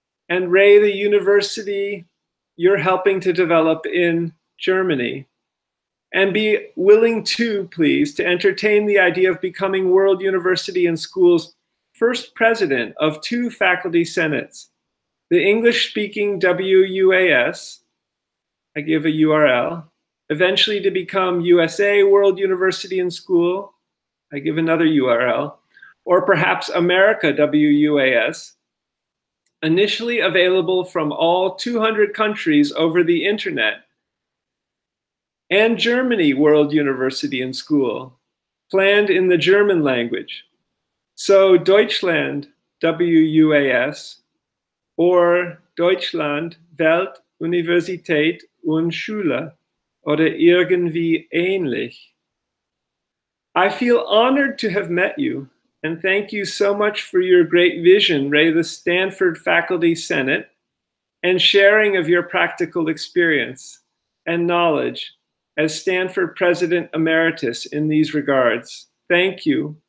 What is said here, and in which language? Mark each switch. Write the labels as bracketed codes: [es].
[en] And Ray, the university you're helping to develop in Germany, and be willing to, please, to entertain the idea of becoming World University and School's first president of 2 faculty senates, the English-speaking WUaS, I give a URL, eventually to become USA World University and School, I give another URL, or perhaps America WUaS, initially available from all 200 countries over the internet, and Germany World University and School, planned in the German language. [de] So Deutschland WUaS or Deutschland Welt Universität und Schule oder irgendwie ähnlich. [en] I feel honored to have met you, and thank you so much for your great vision, Ray, the Stanford Faculty Senate, and sharing of your practical experience and knowledge as Stanford President Emeritus in these regards. Thank you.